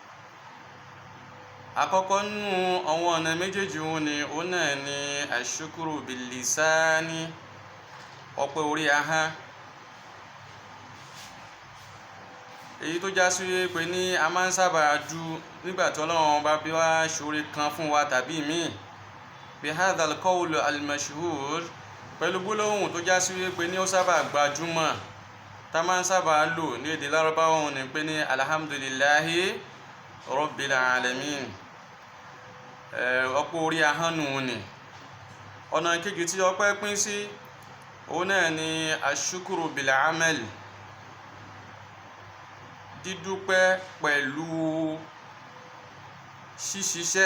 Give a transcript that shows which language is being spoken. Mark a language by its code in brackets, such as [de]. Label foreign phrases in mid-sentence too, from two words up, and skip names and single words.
[yo] àkọ́kọ́ nínú àwọn ọ̀nà méjèèjì wọn ni òun náà ni [ar] الشكر باللسان [yo] ọpẹ́ orí ahọ́n. èyí tó já sí pé ní a máa ń sábà dù nígbà tí ọlọ́run bá bí wá ṣoore kan fún wa tàbí míì bí [ar] هذا القول المشهور [yo] pẹ̀lú gbólóhùn tó já sí pé ní ó sábà gbajúmọ̀ tá a máa ń sábà lò ní èdè lárúbáwá wọn ni pé ní [ar] الحمد لله رب العالمين. [yo] ọpẹ́ orí ahọ́n nù ni. ọ̀nà kejì tí ọpẹ́ pín sí òun náà ni [ar] الشكر بالعمل [yo] dídúpẹ́ pẹ̀lú ṣíṣiṣẹ́.